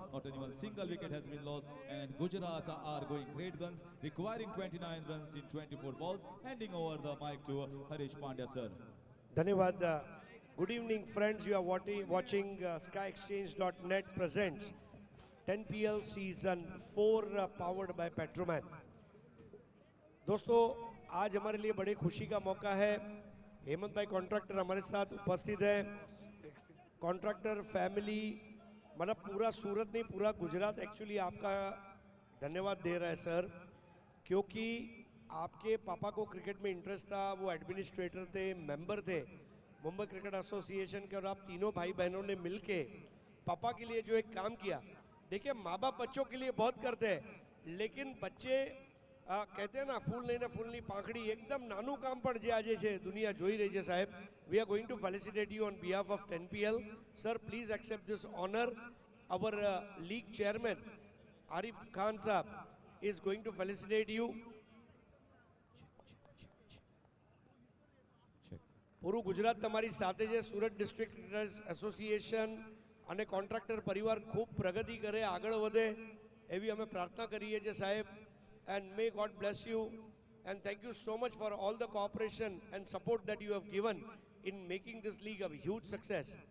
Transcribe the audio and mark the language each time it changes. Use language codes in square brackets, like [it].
[en] Not even single wicket has been lost, and Gujarat are going great guns, requiring 29 runs in 24 balls. Handing over the mic to Harish Pandya sir. [hi] धन्यवाद. [en] Good evening friends, you are watching SkyExchange.net presents 10PL season 4 powered by Petroman. [hi] दोस्तों आज हमारे लिए बड़े खुशी का मौका है, हेमंत भाई कॉन्ट्रैक्टर हमारे साथ उपस्थित है। कॉन्ट्रैक्टर फैमिली, मतलब पूरा सूरत नहीं पूरा गुजरात एक्चुअली आपका धन्यवाद दे रहा है सर, क्योंकि आपके पापा को क्रिकेट में इंटरेस्ट था, वो एडमिनिस्ट्रेटर थे, मेंबर थे मुंबई क्रिकेट एसोसिएशन के, और आप तीनों भाई बहनों ने मिलके पापा के लिए जो एक काम किया। देखिए माँ बाप बच्चों के लिए बहुत करते हैं, लेकिन बच्चे कहते हैं ना [gu] फूलनी પાંખડી एकदम નાનું કામ પણ જે આજે છે દુનિયા જોઈ રહી છે સાહેબ. [en] We are going to felicitate you on behalf of 10PL. Sir, please accept this honor. Our league chairman Arif Khan sahab is going to felicitate you. [gu] પૂરું ગુજરાત તમારી સાથે છે. સુરત ડિસ્ટ્રિક્ટ ક્રિકેટર્સ એસોસિએશન અને કોન્ટ્રાક્ટર પરિવાર ખૂબ પ્રગતિ કરે, આગળ વધે એવી અમે પ્રાર્થના કરીએ છીએ સાહેબ. [en] And may God bless you, and thank you so much for all the cooperation and support that you have given in making this league a huge success.